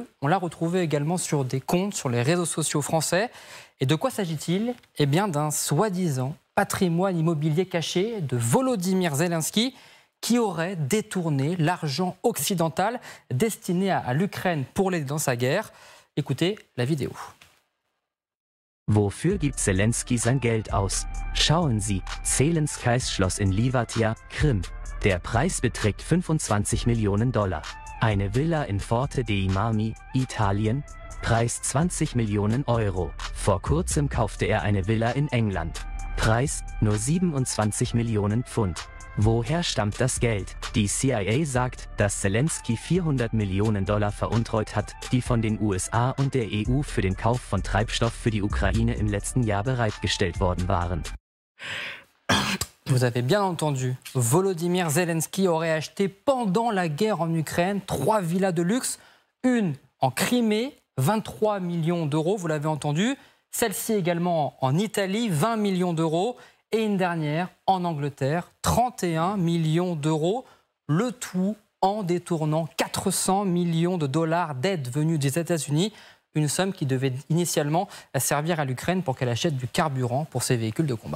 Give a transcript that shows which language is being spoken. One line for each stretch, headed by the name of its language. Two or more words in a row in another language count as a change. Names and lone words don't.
French: On l'a retrouvée également sur des comptes sur les réseaux sociaux français. Et de quoi s'agit-il? Eh bien d'un soi-disant patrimoine immobilier caché de Volodymyr Zelensky, qui aurait détourné l'argent occidental destiné à l'Ukraine pour l'aider dans sa guerre. Écoutez la vidéo.
German: Wofür gibt Zelensky sein Geld aus? Schauen Sie, Zelenskys Schloss in Livatia, Krim. Der Preis beträgt 25 Millionen $. Eine Villa in Forte dei Marmi, Italien. Preis 20 Millionen €. Vor kurzem kaufte er eine Villa in England. Preis nur 27 Millionen £. Woher stammt das Geld? Die CIA sagt, dass Zelensky 400 Millionen $ veruntreut hat, die von den USA und der EU für den Kauf von Treibstoff für die Ukraine im letzten Jahr bereitgestellt worden waren.
French: Vous avez bien entendu, Volodymyr Zelensky aurait acheté pendant la guerre en Ukraine 3 villas de luxe, une en Crimée, 23 millions d'euros, vous l'avez entendu, celle-ci également en Italie, 20 millions d'euros, et une dernière en Angleterre, 31 millions d'euros, le tout en détournant 400 millions de dollars d'aide venue des États-Unis, une somme qui devait initialement servir à l'Ukraine pour qu'elle achète du carburant pour ses véhicules de combat.